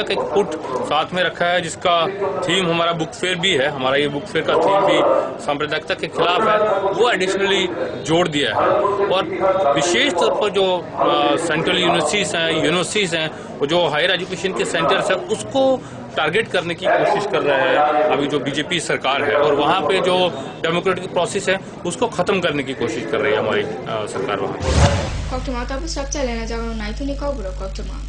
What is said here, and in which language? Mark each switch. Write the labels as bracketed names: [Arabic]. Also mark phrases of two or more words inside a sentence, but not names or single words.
[Hindi] का एक पुट साथ में रखा है जिसका थीम हमारा [English] book fair [Hindi] भी है हमारा ये [English] book fair [Hindi] का थीम भी सांप्रदायिकता के खिलाफ है वो एडिशनली जोड़ दिया है और विशेष तौर पर जो [English] central universities [Hindi] हैं वो जो [English] higher education [Hindi] के सेंटर्स है उसको टारगेट करने की कोशिश कर रहे हैं अभी जो बीजेपी सरकार है और वहाँ पे जो [English] democratic process [Hindi] है उसको खत्म करने की कोशिश कर रही है हमारी सरकार वहाँ [Kok Borok] Koktuma tabu structure lena jagano naithuni koburo koktuma